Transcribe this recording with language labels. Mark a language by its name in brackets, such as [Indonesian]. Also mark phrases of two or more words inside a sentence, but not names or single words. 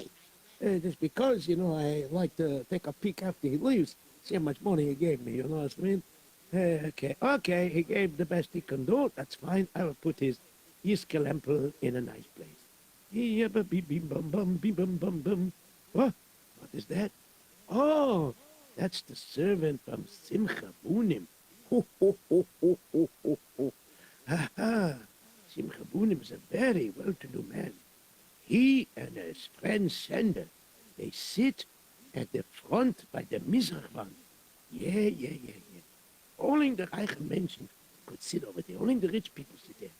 [English] Just because, I like to take a peek after he leaves, see how much money he gave me, you know what I mean? Okay, he gave the best he can do. That's fine. I will put his Yiskelempel in a nice place. What? What is that? Oh, that's the servant from Simcha Bunim. Ho, ho, ho, ho, ho, ho, ho. Ha, ha. Simcha Bunim is a very well-to-do man. He and his friend Sender, they sit at the front by the Mizrachwand. Yeah. Only the [Yiddish] רײַכע מענטשן [English] could sit over there. Only the rich people sit there.